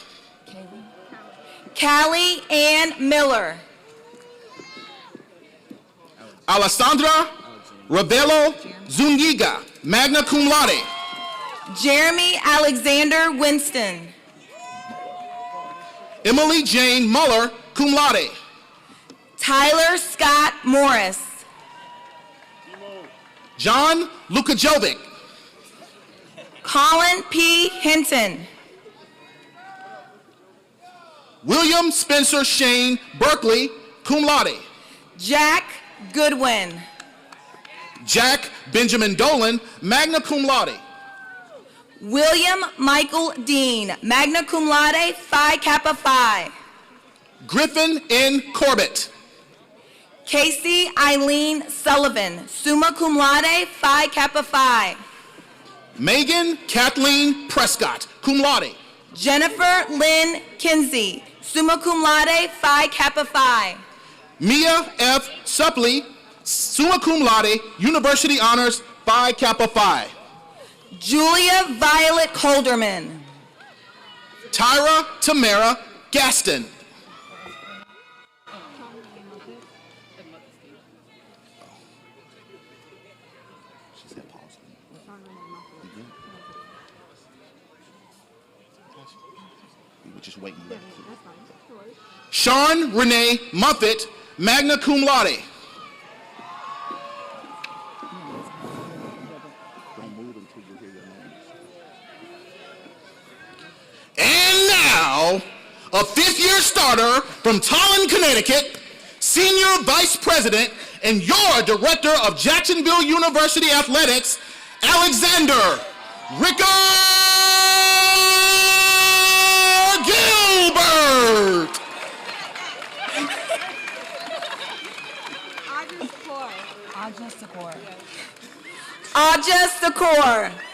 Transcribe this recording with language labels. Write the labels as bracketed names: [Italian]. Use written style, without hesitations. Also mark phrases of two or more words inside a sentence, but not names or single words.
[English] Callie Ann Miller. Alessandra Ravelo Zuniga, [Latin] magna cum laude. [English] Jeremy Alexander Winston. Emily Jane Muller, [Latin] cum laude. [English] Tyler Scott Morris. John Lukajovic. Colin P. Hinton. William Spencer Shane Berkeley, [Latin] cum laude. [English] Jack Goodwin. Jack Benjamin Dolan, [Latin] magna cum laude. [English] William Michael Dean, [Latin] magna cum laude, [English] Phi Kappa Phi. Griffin N. Corbett. Casey Eileen Sullivan, [Latin] summa cum laude, [English] Phi Kappa Phi. Megan Kathleen Prescott, [Latin] cum laude. [English] Jennifer Lynn Kinsey, [Latin] summa cum laude, [English] Phi Kappa Phi. Mia F. Suppley, [Latin] summa cum laude, [English] University Honors, Phi Kappa Phi. Julia Violet Colderman. Tyra Tamara Gaston. Just waiting. Sean Renee Muffett, magna cum laude. And now, a fifth-year starter from Tallinn, Connecticut, Senior Vice President and your Director of Jacksonville University Athletics, Alexander Rickard Gilbert. Aja Sakor.